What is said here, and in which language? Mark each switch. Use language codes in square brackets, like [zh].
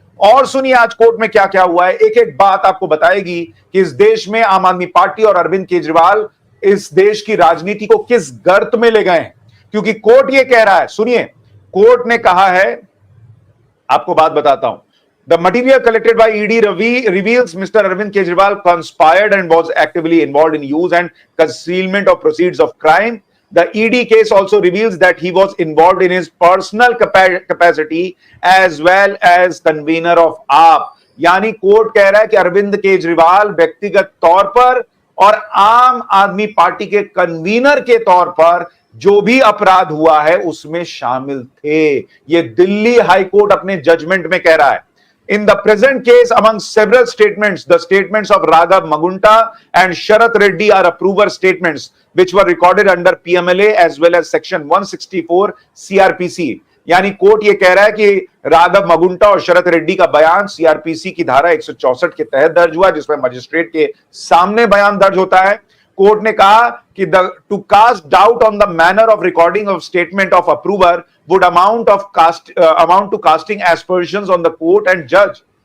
[hi] और सुनिए आज कोर्ट में क्या क्या हुआ है, एक एक बात आपको बताएगी कि इस देश में आम आदमी पार्टी और अरविंद केजरीवाल इस देश की राजनीति को किस गर्त में ले गए हैं। क्योंकि कोर्ट ये कह रहा है, सुनिए, कोर्ट ने कहा है, आपको बात बताता हूं, [en] The material collected by ED reveals mister Arvind Kejriwal conspired and was actively involved in use and concealment of proceeds of crime. The ED case also reveals that he was involved in his personal capacity as well as convener of AAP। [hi] यानी court कह रहा है कि अरविंद केजरीवाल व्यक्तिगत तौर पर और आम आदमी पार्टी के कन्वीनर के तौर पर जो भी अपराध हुआ है उसमें शामिल थे। ये दिल्ली हाई कोर्ट अपने जजमेंट में कह रहा है। [en] In the present case, among several statements, the statements of Raghav Magunta and Sharath Reddy are approver statements which were recorded under PMLA as well as section 164 CRPC। [hi] यानी court ये कह रहा है कि राघव मगुंटा और शरत रेड्डी का बयान सीआरपीसी की धारा 164 के तहत दर्ज हुआ, जिसमें मजिस्ट्रेट के सामने बयान दर्ज होता है। कोर्ट ने कहा कि [en] To cast doubt on the manner of recording of statement of approver would amount to casting एस्पर्शंस on the court and जज।